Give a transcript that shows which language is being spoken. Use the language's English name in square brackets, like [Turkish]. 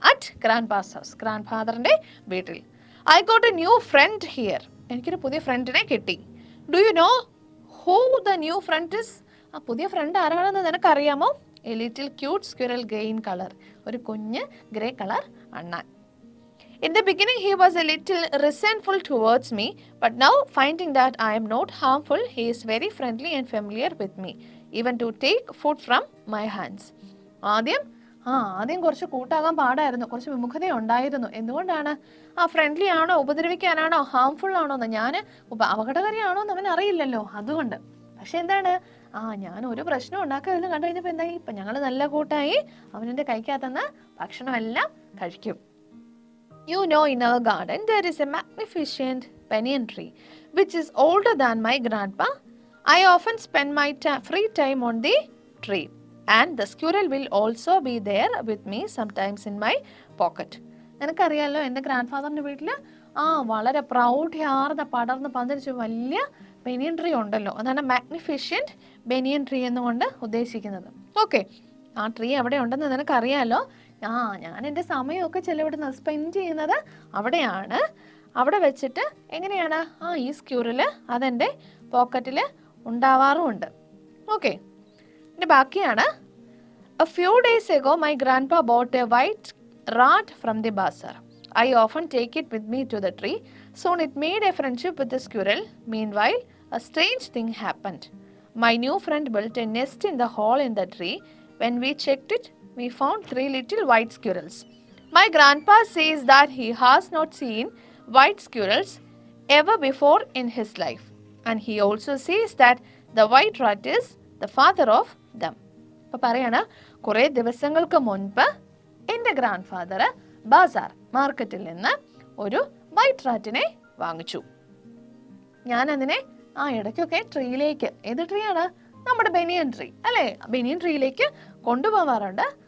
[English] at grandpa's house, [Malayalam] grand ഫാദറിൻ്റെ വീട്ടിൽ. [English] I got a new friend here. [Malayalam] എനിക്കൊരു പുതിയ ഫ്രണ്ടിനെ കിട്ടി. [English] Do you know who the new friend is? [Malayalam] ആ പുതിയ ഫ്രണ്ട് ആരാണെന്ന് നിനക്കറിയാമോ? [English] A little cute squirrel grey in colour. [Malayalam] ഒരു കുഞ്ഞ് ഗ്രേ കളർ അണ്ണാൻ. [English] In the beginning, he was a little resentful towards me, but now, finding that I am not harmful, he is very friendly and familiar with me. even to take food from my hands. [Malayalam] ആദ്യം കുറച്ച് കൂട്ടാകാൻ പാടായിരുന്നു, കുറച്ച് വിമുഖത ഉണ്ടായിരുന്നു. എന്തുകൊണ്ടാണ്? Friendly ആണോ, ഉപദ്രവിക്കാനാണോ, harmful ആണോ എന്ന്, ഞാൻ അപകടകാരിയാണോ എന്ന് അവൻ അറിയില്ലല്ലോ, അതുകൊണ്ട്. പക്ഷെ എന്താണ്, ഞാൻ ഒരു പ്രശ്നം ഉണ്ടാക്കരുതെന്ന് കണ്ടു കഴിഞ്ഞപ്പോൾ എന്തായി, ഇപ്പം ഞങ്ങൾ നല്ല കൂട്ടായി, അവനെൻ്റെ കൈക്കകത്തുനിന്ന് ഭക്ഷണമെല്ലാം കഴിക്കും. [English] You know, in our garden there is a magnificent banyan tree which is older than my grandpa. I often spend my free time on the tree, and the squirrel will also be there with me sometimes in my pocket. [Malayalam] നിനക്കറിയാലോ, എൻ്റെ grand ഫാദറിൻ്റെ വീട്ടിൽ വളരെ പ്രൗഢിയാർന്ന പടർന്ന് പന്തലിച്ച് വലിയ ബനിയൻ tree ഉണ്ടല്ലോ. അതാണ് magnificent ബനിയൻ tree എന്നുകൊണ്ട് ഉദ്ദേശിക്കുന്നത്. ഓക്കെ, ആ ട്രീ എവിടെ ഉണ്ടെന്ന് നിനക്കറിയാലോ. ഞാൻ എൻ്റെ സമയമൊക്കെ ചെലവിടുന്നത്, സ്പെൻഡ് ചെയ്യുന്നത് അവിടെയാണ്. അവിടെ വെച്ചിട്ട് എങ്ങനെയാണ് ഈ സ്ക്യൂറിൽ അതെൻ്റെ പോക്കറ്റിൽ ഉണ്ടാവാറുമുണ്ട്. ഓക്കെ, ഇനി ബാക്കിയാണ്. [English] A few days ago, my grandpa bought a white rat from the bazaar. I often take it with me to the tree. Soon it made a friendship with the squirrel. Meanwhile, a strange thing happened. My new friend built a nest in the hole in the tree. When we checked it, we found 3 little white squirrels. My grandpa says that he has not seen white squirrels ever before in his life. And he also says that the white rat is the father of them. [Malayalam] അപ്പോൾ പറയാണ്, കുറേ ദിവസങ്ങൾക്ക് മുൻപ് എൻ്റെ grand father Bazaar മാർക്കറ്റിൽ നിന്ന് ഒരു white റാറ്റിനെ വാങ്ങിച്ചു. ഞാൻ അതിനെ ഇടയ്ക്കൊക്കെ ട്രീയിലേക്ക്, ഏത് ട്രീ ആണ്, നമ്മുടെ ബനിയൻ ട്രീ അല്ലേ, ബനിയൻ ട്രീയിലേക്ക് കൊണ്ടുപോകാറുണ്ട്.